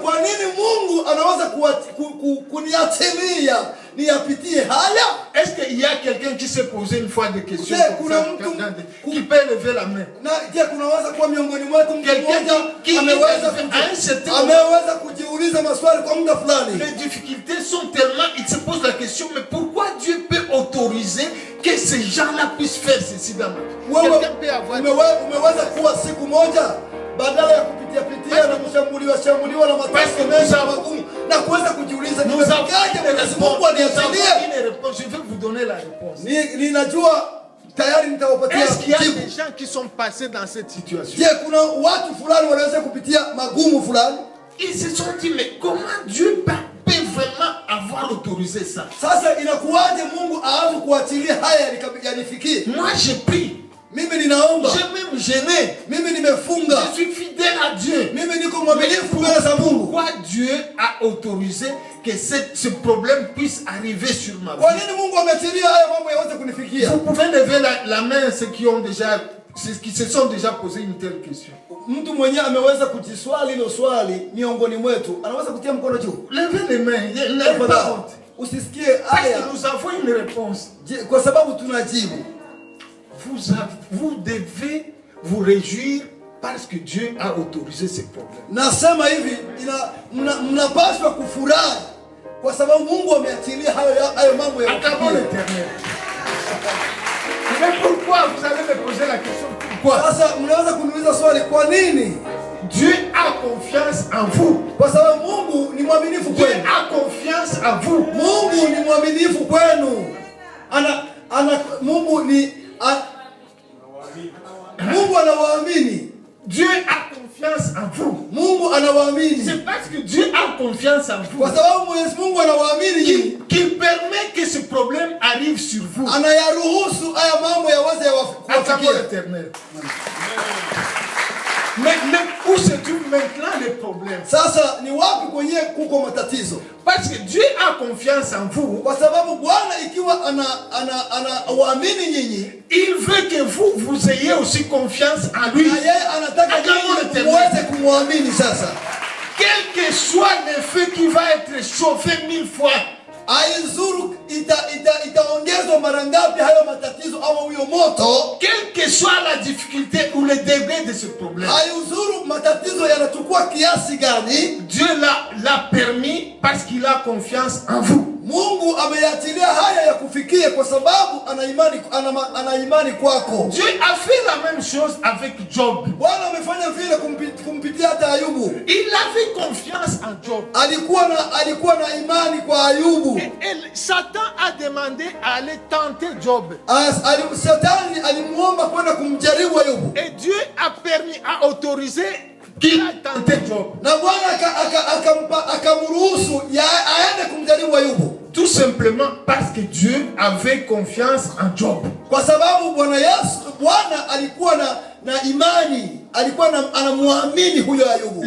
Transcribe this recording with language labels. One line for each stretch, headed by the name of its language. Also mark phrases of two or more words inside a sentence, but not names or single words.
French: Est-ce qu'il y a quelqu'un qui s'est posé une fois des questions qui peut lever la main? Quelqu'un qui les difficultés sont tellement, il se pose la question, mais pourquoi Dieu peut autoriser que ces gens-là puissent faire ceci dans ma vie? Quelqu'un peut avoir
Swahili: badala ya kupitia na kushambuliwa na matatizo mengi magumu na kuweza kujiuliza nimekaje Mwenyezi Mungu aniachilie.
French: Je vais vous donner la réponse.
Swahili: Ninajua tayari nitawapatia.
French: Est-ce qu'il y a des gens qui sont passés dans cette situation?
Swahili: Je, kuna watu fulani wanaweza kupitia magumu fulani.
French: Ils se sont dit mais comment Dieu peut vraiment avoir autorisé ça?
Swahili: Sasa inakuwaje Mungu aanze kuachilia haya yanifikie?
French: Moi j'ai pris.
Swahili: Mimi ninaomba.
French: J'ai même gêné.
Swahili: Mimi nimefunga.
French: Je suis fidèle à Dieu.
Swahili: Mimi niko mwaminifu mbele za Mungu.
French: Pourquoi Dieu a autorisé que ce problème puisse arriver sur ma vie?
Swahili: Kwa nini Mungu ameachilia haya mambo yaweze kunifikia?
French: Vous pouvez lever la main ceux qui se sont déjà posé une telle question.
Swahili: Mtu mwenyewe ameweza kujiswali hilo swali miongoni mwetu. Anaweza kutia mkono juu.
French: Levez les mains. N'ayez pas honte.
Swahili: Usisikie haya.
French: Parce que nous avons une réponse.
Swahili: Kwa sababu tunajibu.
French: Vous devez vous réjouir parce que Dieu a autorisé ces problèmes.
Swahili: Nasema hivi, mnapaswa kufurahi kwa sababu Mungu ameachilia hayo mambo ya
French: Acclamons l'Éternel. Mais pourquoi vous allez me poser la question? Pourquoi?
Swahili: Sasa mnaweza kuniuliza swali, kwa nini?
French: Dieu a confiance en vous.
Swahili: Kwa sababu Mungu ni mwaminifu kwenu.
French: Dieu a confiance en vous.
Swahili: Mungu ni mwaminifu kwenu. Mungu anawaamini.
French: Dieu a confiance en vous.
Swahili: Mungu anawaamini.
French: C'est parce que Dieu a confiance en vous.
Swahili: Kwa sababu Mwenyezi Mungu anawaamini
French: qu'il permet que ce problème arrive sur vous.
Swahili: Anayaruhusu haya mambo yaweze kuwafikia.
French: L'Éternel. Mais où se trouve maintenant le problème?
Swahili: Sasa ni wapi kwenye kuko matatizo?
French: Parce que Dieu a confiance en vous.
Swahili: Kwa sababu Bwana ikiwa waamini nyinyi,
French: il veut que vous ayez aussi confiance en lui.
Swahili: Na yeye anataka nyinyi muweze kumwamini sasa.
French: Quel que soit le feu qui va être chauffé 1000 fois,
Swahili: aizuru itaongezwa mara ngapi hayo matatizo au huyo moto?
French: Quelle que soit la difficulté ou le degré de ce problème,
Swahili: aizuru matatizo yanachukua kiasi gani,
French: Dieu l'a permis parce qu'il a confiance en vous.
Swahili: Mungu ameyatilia haya ya kufikia kwa sababu ana imani kwako.
French: Dieu a fait la même chose avec Job.
Swahili: Bwana amefanya vile kumpitia hata Ayubu.
French: Il avait confiance en Job.
Swahili: Alikuwa na imani kwa Ayubu.
French: Et Satan a demandé à aller tenter Job.
Swahili: Satan alimuomba kwenda kumjaribu Ayubu.
French: Et Dieu a permis, a autorisé qu'il a tenté Job.
Swahili: Na Bwana akamruhusu aende kumjaribu Ayubu.
French: Tout simplement parce que Dieu avait confiance en Job.
Swahili: Kwa sababu Bwana alikuwa na imani, alikuwa anamwamini huyo Ayubu.